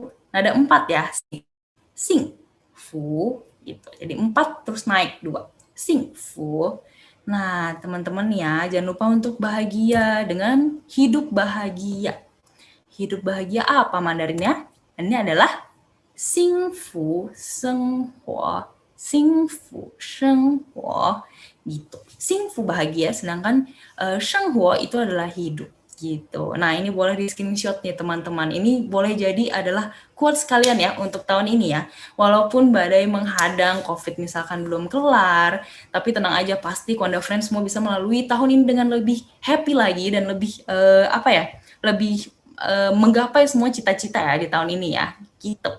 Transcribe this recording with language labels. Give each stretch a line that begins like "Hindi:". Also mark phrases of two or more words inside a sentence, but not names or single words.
Indonesian: Nah, ada 4 ya.
Chinese: 幸福
Indonesian: gitu. Jadi 4 terus naik 2.
Chinese: 幸福.
Indonesian: Nah, teman-teman ya, jangan lupa untuk bahagia dengan hidup bahagia. Hidup bahagia apa Mandarinnya? Ini adalah
Chinese: 幸福生活, 幸福生活
Indonesian: gitu. 幸福 bahagia, sedangkan 生活 itu adalah hidup gitu. Nah, ini boleh di screenshot nih teman-teman. Ini boleh jadi adalah quotes kalian ya untuk tahun ini ya. Walaupun badai menghadang, COVID misalkan belum kelar, tapi tenang aja, pasti Kwanda Friends semua bisa melalui tahun ini dengan lebih happy lagi dan lebih lebih menggapai semua cita-cita ya di tahun ini ya gitu.